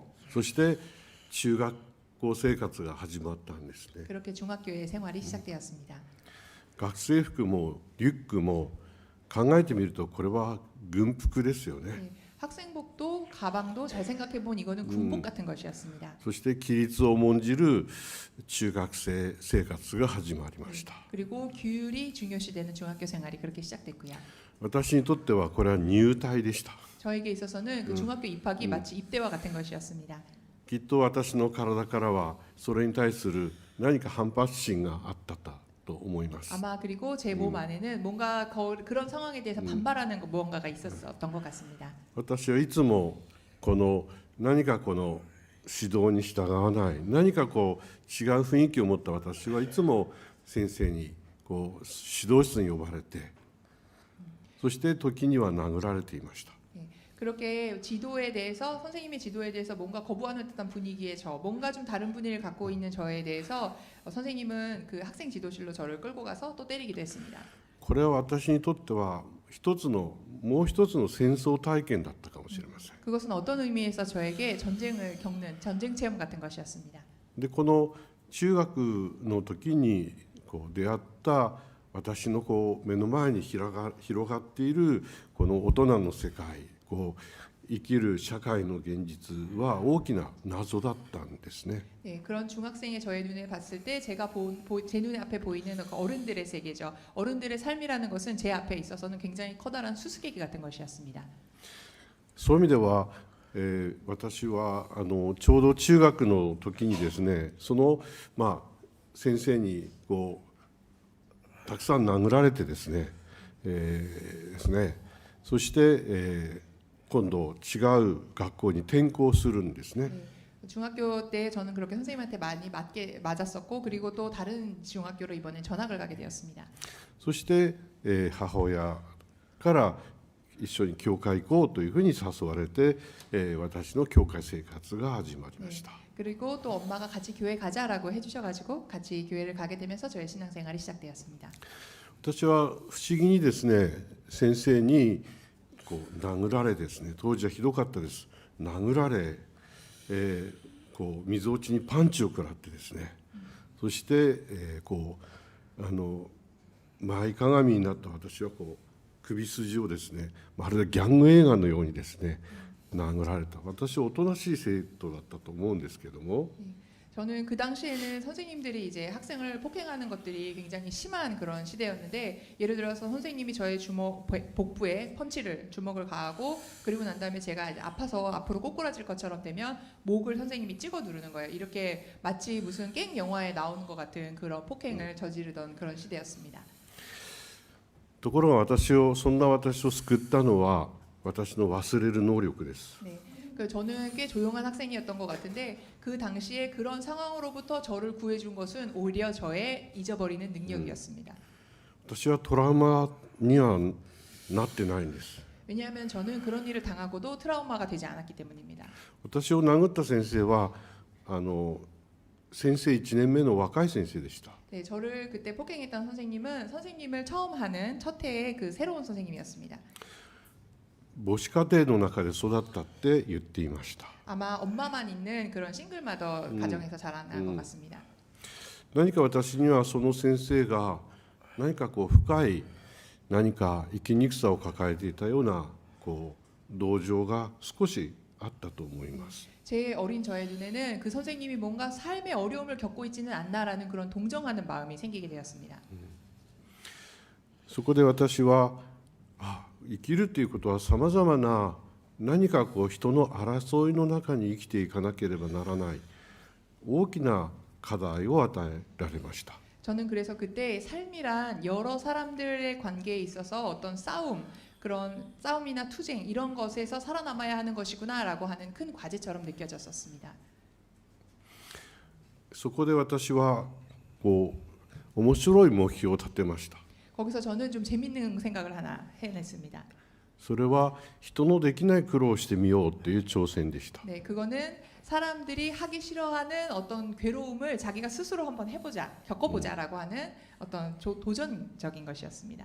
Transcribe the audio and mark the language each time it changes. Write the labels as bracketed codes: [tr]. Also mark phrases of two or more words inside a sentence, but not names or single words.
[ja] そして中学校生活が始まったんですね。 [ko] 그렇게 중학교의 생활이 시작되었습니다. [ja] 学生服もリュックも考えてみるとこれは軍服ですよね。 [ko] 네, 학생복도 가방도 잘 생각해 보면 이거는 군복 같은 것이었습니다. [ja] そして規律を重んじる中学生生活が始まりました。 [ko] 그리고 규율이 중요시되는 중학교 생활이 그렇게 시작됐고요. [ja] 私にとってはこれは入隊でした。 [ko] 저에게 있어서는 그 중학교 입학이 마치 입대와 같은 것이었습니다. [ja] きっと私の体からはそれに対する何か反発心があったと思います。 [ko] 아마 그리고 제 몸 안에는 뭔가 그런 상황에 대해서 반발하는 무언가가 있었던 것 같습니다. [ja] 私はいつも何か指導に従わない何か違う雰囲気を持った私はいつも先生に指導室に呼ばれてそして時には殴られていました。 [ko] 그렇게 지도에 대해서 선생님의 지도에 대해서 뭔가 거부하는 듯한 분위기의 뭔가 좀 다른 분위기를 갖고 있는 저에 대해서 선생님은 그 학생 지도실로 저를 끌고 가서 또 때리기도 했습니다. [ja] これは私にとってはもう一つの戦争体験だったかもしれません。 [ko] 그것은 어떤 의미에서 저에게 전쟁을 겪는 전쟁 체험 같은 것이었습니다. [ja] でこの中学の時に出会った私の目の前に広がっているこの大人の世界生きる社会の現実は大きな謎だったんですね。 [ko] 네, 그런 중학생의 저의 눈에 봤을 때 제가 제 눈에 앞에 보이는 어른들의 세계죠. 어른들의 삶이라는 것은 제 앞에 있어서는 굉장히 커다란 수수께끼 같은 것이었습니다. [ja] そういう意味では、私はちょうど中学の時にですね先生にたくさん殴られてですね、そして、今度違う学校に転校するんですね。 [ko] 중학교 때 저는 그렇게 선생님한테 많이 맞았었고 그리고 또 다른 중학교로 이번에 전학을 가게 되었습니다. [ja] そして、母親から一緒に教会行こうというふうに誘われて、私の教会生活が始まりました。 [ko] 그리고 또 엄마가 같이 교회 가자라고 해주셔가지고 같이 교회를 가게 되면서 저의 신앙생활이 시작되었습니다. [ja] 私は不思議にですね先生に殴られですね当時はひどかったです。殴られ、みぞおちにパンチを食らってですね、そして、前かがみになった私は首筋をですねまるでギャング映画のようにですね殴られた。私はおとなしい生徒だったと思うんですけども、 [ko] 저는 그 당시에는 선생님들이 이제 학생을 폭행하는 것들이 굉장히 심한 그런 시대였는데 예를 들어서 선생님이 저의 복부에 주먹을 가하고 그리고 난 다음에 제가 이제 아파서 앞으로 꼬꾸라질 것처럼 되면 목을 선생님이 찍어 누르는 거예요. 이렇게 마치 무슨 깽 영화에 나오는 것 같은 그런 폭행을 저지르던 그런 시대였습니다. [ja] ところがそんな私を救ったのは私の忘れる能力です。 [ko] 네. 저는 꽤 조용한 학생이었던 것 같은데 그 당시에 그런 상황으로부터 저를 구해준 것은 오히려 저의 잊어버리는 능력이었습니다. [ja] 私はトラウマにはなってないんです。 [ko] 왜냐하면 저는 그런 일을 당하고도 트라우마가 되지 않았기 때문입니다. [ja] 私を殴った先生は先生1年目の若い先生でした。 [ko] 네, 저를 그때 폭행했던 선생님은 선생님을 처음 하는 첫 해의 그 새로운 선생님이었습니다. [ja] 母子家庭の中で育ったって言っていました。 [ko] 아마 엄마만 있는 그런 싱글마더 가정에서 자란 것 같습니다. [ja] 何か私にはその先生が何か深い何か生きにくさを抱えていたような同情が少しあったと思います。 [ko] 제 어린 저의 눈에는 그 선생님이 뭔가 삶의 어려움을 겪고 있지는 않나라는 그런 동정하는 마음이 생기게 되었습니다. [ja] そこで私は生きるということはさまざまな何か人の争いの中に生きていかなければならない大きな課題を与えられました。 [ko] 저는 그래서 그때 삶이란 여러 사람들의 관계에 있어서 어떤 싸움, 그런 싸움이나 투쟁 이런 것에서 살아남아야 하는 것이구나라고 하는 큰 과제처럼 느껴졌었습니다. [ja] そこで私は面白い目標を立てました。 [ko] 거기서 저는 좀 재밌는 생각을 하나 해냈습니다. [ja] それは人のできない苦労をしてみようという挑戦でした。 [ko] 네, 그거는 사람들이 하기 싫어하는 어떤 괴로움을 자기가 스스로 한번 해보자, 겪어보자라고 하는 어떤 도전적인 것이었습니다.